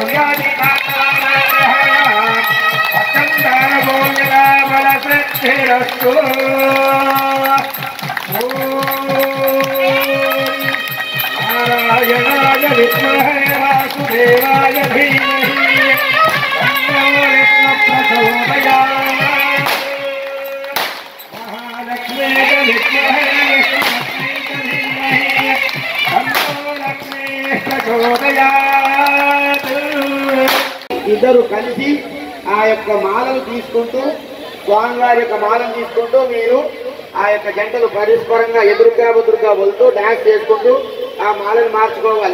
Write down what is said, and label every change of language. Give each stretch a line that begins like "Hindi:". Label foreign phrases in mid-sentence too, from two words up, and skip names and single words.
Sanskrit: सूर्यादिकालस्तु नारायणाय विद्महे वासुदेवाय धीमहि तन्नो विष्णुः प्रचोदयात् महालक्ष्म्यै विद्महे
Telugu: ఇద్దరు కలిసి ఆ యొక్క మాలను తీసుకుంటూ స్వామివారి యొక్క మాలను తీసుకుంటూ మీరు ఆ యొక్క జంటలు పరస్పరంగా ఎదురుగా బదురుగా వెళ్తూ డాన్స్ చేసుకుంటూ ఆ మాలను మార్చుకోవాలి.